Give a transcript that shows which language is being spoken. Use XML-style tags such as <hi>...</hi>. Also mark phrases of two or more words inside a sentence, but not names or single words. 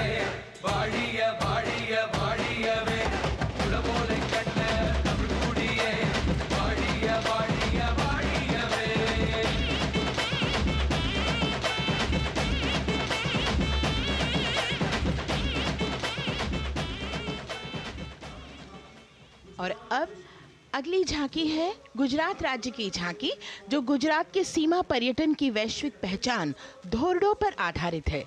<ta>வாழிய வாழிய வாழியவே உலகோலை கண்ட தமிழ்குடியே வாழிய வாழிய வாழியவே.</ta> <hi>और अब अगली झांकी है गुजरात राज्य की झांकी, जो गुजरात के सीमा पर्यटन की वैश्विक पहचान धोरडो पर आधारित है।</hi>